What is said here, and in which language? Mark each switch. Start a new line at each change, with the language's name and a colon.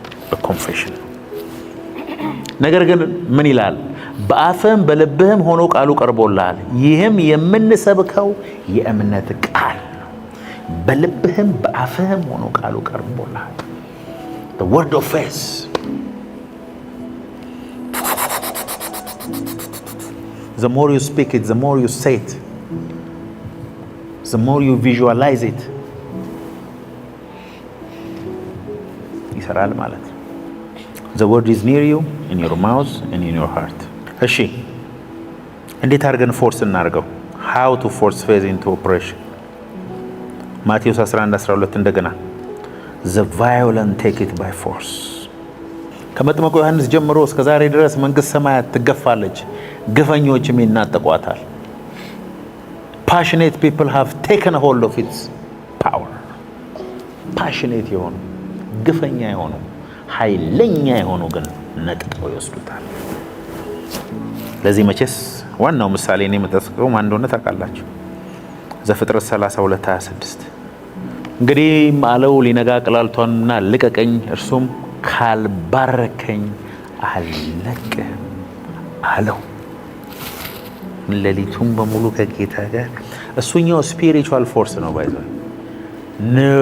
Amharic: በኮንፌሽን ነው። ነገር ግን ምን ይላል? በአፍህም በልብህም ሆኖ ቃሉ ቀርቦልሃል። ይህም የምንሰብከው የእምነት ቃል ነው። በልብህም በአፍህም ሆኖ ቃሉ ቀርቦልሃል።
English: The word of faith. The more you speak it, the more you say it, the more you visualize it.
Amharic: ይሰራል ማለት ነው።
English: The word is near you, in your mouth and in your heart.
Amharic: እሺ እንዴት አድርገን ፎርስ እናድርገው?
English: How to force faith into operation.
Amharic: ማቴዎስ 11:12 እንደገና
English: The violent take it by force.
Amharic: ከመጥምቁ ዮሐንስ ጀምሮ እስከ ዛሬ ድረስ መንግስት ሰማያት ትገፋለች፣ ግፈኞችም ይናጠቋታል።
English: Passionate people have taken hold of its power.
Amharic: Passionate የሆኑ ግፈኛ የሆኑ ኃይለኛ የሆኑ ግን ነጥተው ይወስዱታል። ለዚህ መቼስ ዋናው ምሳሌ ነው የምጠቅሰው ማን እንደሆነ ታውቃላችሁ። ዘፍጥረት 32:26 እንግዲህ አለው ሊነጋ ቅላልቷንና ልቀቀኝ፣ እርሱም ካልባረከኝ አልለቅህም አለው። ሌሊቱን በሙሉ ከጌታ ጋር እሱኛው ስፒሪቹዋል ፎርስ ነው ባይዘው ኖ